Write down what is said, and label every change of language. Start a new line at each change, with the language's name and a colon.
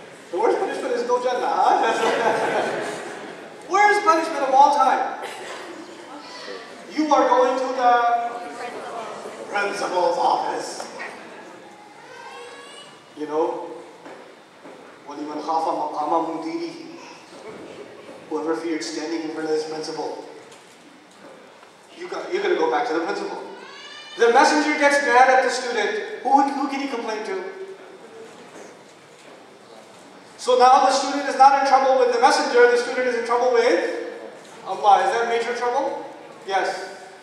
English: The worst punishment is no Jannah, huh? Worst punishment of all time. You are going to the principal's office. You know,
Arabic: وَلِمَنْ خَافَ مَقَامَ مُدِيرِهِ.
English: Whoever feared standing in front of this principal. You're going to go back to the principal. The messenger gets mad at the student. Who can he complain to? So now the student is not in trouble with the messenger, the student is in trouble with Allah. Is that major trouble? Yes.